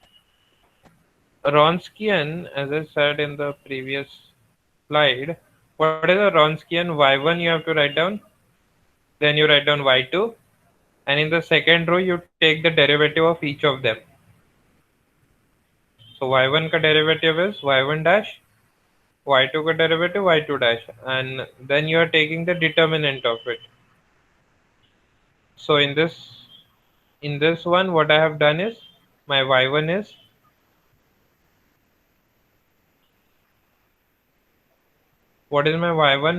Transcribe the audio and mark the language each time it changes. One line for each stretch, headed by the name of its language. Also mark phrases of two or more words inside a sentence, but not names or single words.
English: Wronskian, as I said in the previous slide, what is a Wronskian? Y1 you have to write down, then you write down y2, and in the second row you take the derivative of each of them. So y1 का derivative is y1 dash, y2 का derivative y2 dash, and then you are taking the determinant of it. So in this one, what I have done is My y1 is, what is my y1?